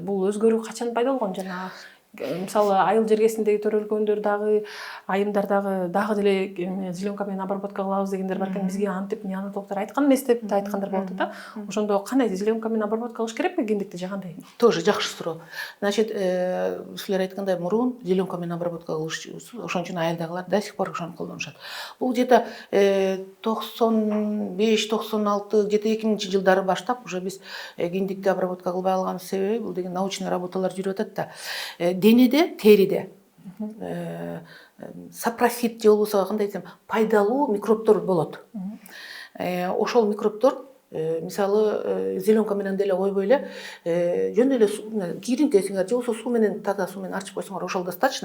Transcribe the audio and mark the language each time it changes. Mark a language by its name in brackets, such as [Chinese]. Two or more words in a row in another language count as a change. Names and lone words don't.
[Kyrgyz] Бул өзгөрүү качан пайда болгон жана мисалы айыл жергесиндеги төрөлгөндөр дагы айымдар дагы деле зеленка менен обработка кылабыз дегендер бар экен. Бизге антип неонатологдор айткан эмес деп айткандар болот да. Ошондо кандай зеленка менен обработка кылыш керекпи киндикти же кандай? Тоже жакшы суроо. Значит, силер айткандай мурун зеленка менен обработка кылыш, ошон үчүн айылдагылар [Russian] до сих пор [Kyrgyz] ошону колдонушат. Бул [Russian] где-то 95-96 где-то [Kyrgyz] 2000 жылдары баштап уже биз киндикти обработка кылбай алганыбыз себеби бул деген научный работалар жүрүп атат да. Денеде, териде сапрофит же болбосо кандай десем, пайдалуу микробтор болот. Ошол микробтор мисалы зеленка менен деле койбой эле жөн эле кийриңкесиңер же болбосо суу менен, таза суу менен арчып койсоңор ошол достаточно.